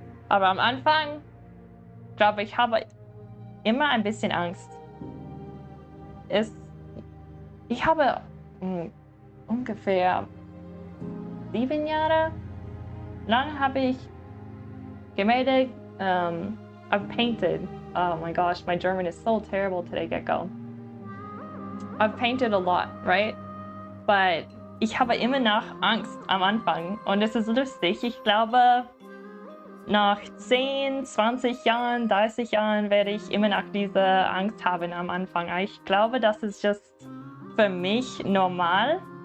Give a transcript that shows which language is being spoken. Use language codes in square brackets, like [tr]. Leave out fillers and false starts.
[de] Aber am Anfang, glaube ich, habe immer ein bisschen Angst. Ich habe ungefähr 7 Jahre lang habe ich Gemälde [en] I've painted. Oh my gosh, my German is so terrible today, Gecko. I've painted a lot, right? [de] But ich habe immer noch Angst am Anfang. Und es ist lustig. Ich glaube, nach 10, 20 Jahren, 30 Jahren werde ich immer noch diese Angst haben am Anfang. Ich glaube, das ist just für mich normal.